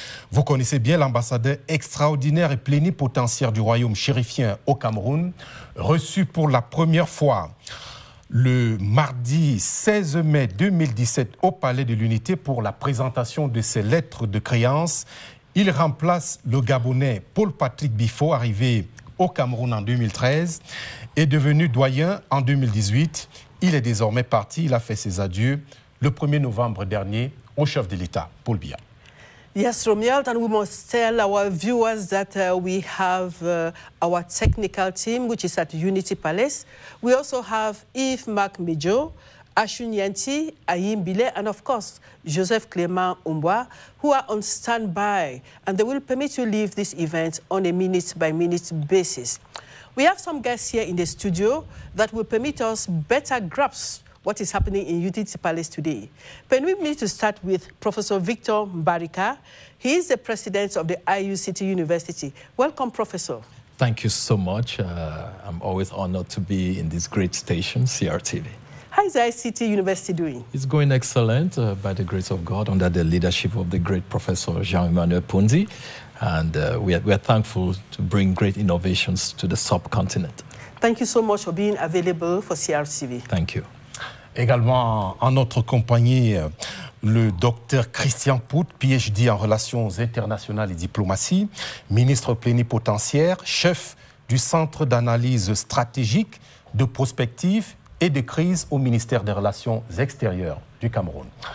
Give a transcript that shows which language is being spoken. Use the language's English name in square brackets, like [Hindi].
[French] Vous connaissez bien l'ambassadeur extraordinaire et plénipotentiaire du royaume chérifien au Cameroun, reçu pour la première fois le mardi 16 mai 2017 au Palais de l'Unité pour la présentation de ses lettres de créance. Il remplace le Gabonais Paul-Patrick Bifo, arrivé au Cameroun en 2013, et devenu doyen en 2018. Il est désormais parti, il a fait ses adieux le 1er novembre dernier au chef de l'État, Paul Biya. [English] Yes, Romuald, and we must tell our viewers that we have our technical team, which is at Unity Palace. We also have Yves Marc Mejo, Ashun Yanti, Ayim Bile, and of course, Joseph Clément Umboa, who are on standby, and they will permit you leave this event on a minute-by-minute basis. We have some guests here in the studio that will permit us better grasp what is happening in Unity Palace today. Permit me to start with Professor Victor Mbarika. He is the president of the IUCT University. Welcome, Professor. Thank you so much. I'm always honored to be in this great station, CRTV. How is the ICT University doing? It's going excellent by the grace of God under the leadership of the great Professor Jean-Emmanuel Punzi. And we are thankful to bring great innovations to the subcontinent. Thank you so much for being available for CRTV. Thank you. [French] Également en notre compagnie, le docteur Christian Pout, PhD en relations internationales et diplomatie, ministre plénipotentiaire, chef du Centre d'analyse stratégique, de prospective et de crise au ministère des Relations extérieures du Cameroun.